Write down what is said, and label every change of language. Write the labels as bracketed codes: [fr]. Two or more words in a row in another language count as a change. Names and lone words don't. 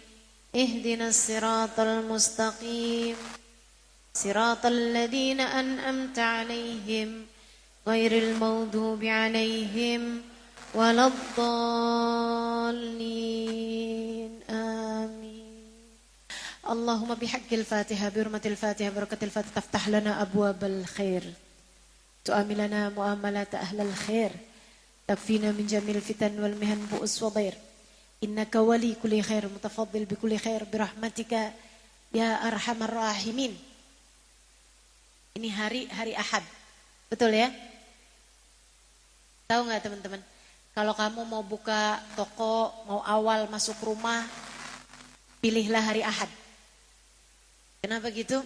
[ar] اهدنا الصراط المستقيم. صراط الذين أنعمت عليهم غير المغضوب عليهم ولا الضالين. آمين اللهم بحق الفاتحة بحرمة الفاتحة بركة الفاتحة تفتح لنا أبواب الخير تعاملنا معاملة أهل الخير تكفينا من جميع الفتن والمحن بؤس ودهر. إنك ولي كل خير متفضل بكل خير برحمتك يا أرحم الراحمين. [id] Ini hari Ahad, betul ya? Tahu nggak teman-teman? Kalau kamu mau buka toko, mau awal masuk rumah, pilihlah hari Ahad. Kenapa gitu?